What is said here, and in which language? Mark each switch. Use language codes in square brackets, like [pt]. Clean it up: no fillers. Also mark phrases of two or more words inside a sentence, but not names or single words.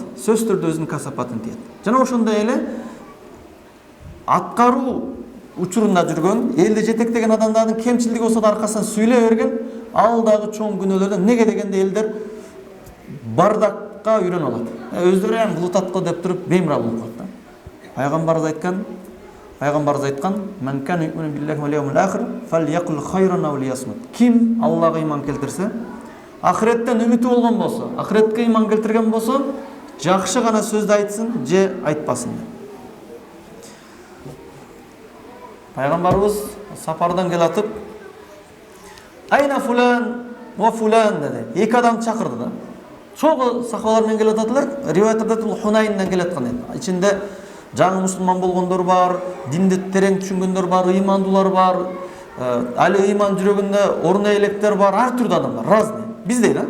[ky] Сөз түрдө өзүнүн касапатын тиет. Жана ошондой эле аткаруу учурунда жүргөн, элди жетектеген адамдардын кемчилдиги болсо да аркасынан сүйлөй берген, ал дагы чоң күнөөлөрдөн. Неге дегенде элдер бардакка үйрөнүп алат. Өздөрү эң кылытат го деп туруп беймарал болуп калат да. Пайгамбарыбыз айткан: [ar] "من كان يؤمن بالله واليوم الآخر، فليقل خيرا أو ليصمت." [ky] Ким Аллага ыйман келтирсе, ахиреттен үмүтү болгон болсо, ахиретке ыйман келтирген болсо, жакшы гана сөздү айтсын же айтпасын. Пайгамбарыбыз сапардан келатып, [ar] "أين فلان وفلان" [ky] деди. Эки адам чакырды да. Чогуу сахабалар менен келататылар. Риваяттарда бул Хунайндан келаткан эди. Ичинде жаңы мусулман болгондор бар, динди терең түшүнгөндөр бар, ыймандуулар бар, али ыйман жүрөгүндө оруна электер бар, ар түрдүү адамдар, разный. Биздей да.